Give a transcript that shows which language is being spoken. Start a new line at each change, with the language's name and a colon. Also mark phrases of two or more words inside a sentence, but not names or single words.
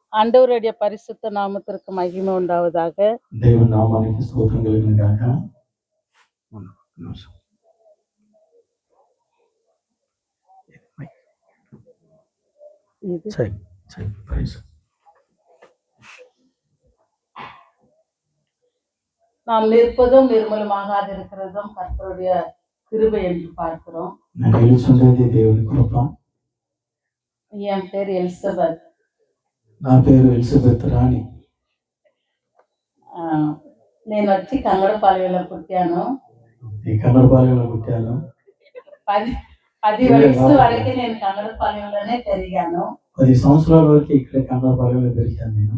Tamil: ஆண்டவருடைய பரிசுத்த நாமத்திற்கு மகிமை உண்டாவதாக.
Telugu: దేవుని నామానికి స్తోత్రం కలుగును గాక.
Tamil: நாம் நிற்பதும் நிர்மலமாக இருக்கிறதும் கர்த்தருடைய கிருபை என்று பார்க்கிறோம்.
Telugu: దేవుని కృప.
Tamil: என் பேர் எலிசபெத்.
Telugu: నా పేరు ఎలిజబెత్ రాణి. నేను వచ్చి కంగడపాలెంలో పుట్టాను. కంగడపాలెంలో పుట్టాను. 10 వయసు వరకు నేను కంగడపాలెంలోనే పెరిగాను. 10 సంవత్సరాల వరకు ఇక్కడ కంగడపాలెంలో పెరిగాను నేను.